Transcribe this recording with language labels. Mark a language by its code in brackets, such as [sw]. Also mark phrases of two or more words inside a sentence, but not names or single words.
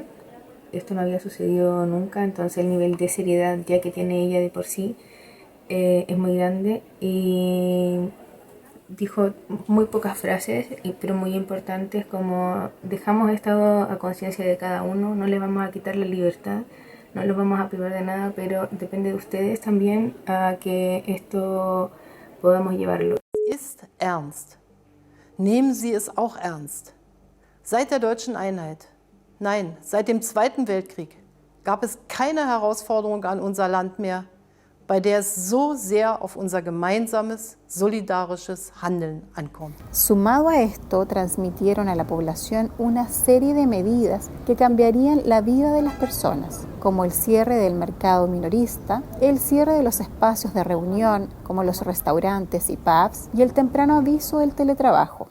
[es] Esto no había sucedido nunca, entonces el nivel de seriedad ya que tiene ella de por sí es muy grande, y dijo muy pocas frases, pero muy importantes, como dejamos esto a conciencia de cada uno, no le vamos a quitar la libertad, no los vamos a privar de nada, pero depende de ustedes también a que esto podamos llevarlo. [de] Ist ernst. Nehmen Sie es auch ernst. Seit der deutschen Einheit, nein, seit dem Zweiten Weltkrieg, gab es keine Herausforderung an unser Land mehr, bei der es so sehr auf unser gemeinsames, solidarisches Handeln ankommt. [es] Sumado a esto, transmitieron a la población una serie de medidas que cambiarían la vida de las personas, como el cierre del mercado minorista, el cierre de los espacios de reunión, como los restaurantes y pubs, y el temprano aviso del teletrabajo.